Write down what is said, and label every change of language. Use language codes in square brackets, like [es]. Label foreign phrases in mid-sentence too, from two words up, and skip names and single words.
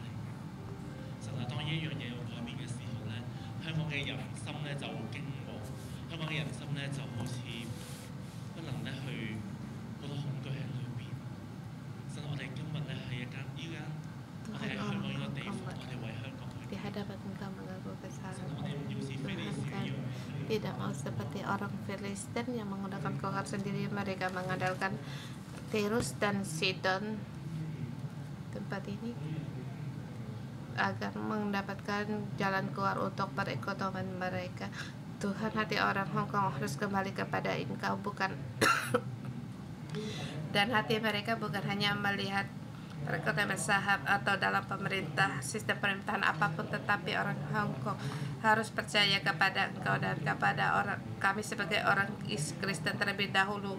[yue] 神啊，當呢一樣嘢有改變嘅時候咧，香港嘅人心咧就好驚惶，香港嘅人心咧就好似不能咧去好多恐懼喺裏邊。神，我哋今日咧喺我哋喺香港呢個地方，我哋為香港去。 [id] di hadapan Engkau mengaku kesalahan. [yue] 我哋唔要似非利 [id] Tuhan [yue] 士一 [id] kami [yue] 樣。 [id] tidak mau seperti orang Filistin yang menggunakan kokar sendiri. Mereka mengandalkan Tirus dan Sidon, tempat ini, agar mendapatkan jalan keluar untuk perekonomian mereka. Tuhan, hati orang Hong Kong harus kembali kepada Engkau, bukan dan hati mereka bukan hanya melihat perekonomian saham atau dalam pemerintah, sistem pemerintahan apapun, tetapi orang Hong Kong harus percaya kepada Engkau dan kepada kami sebagai orang Kristen terlebih dahulu.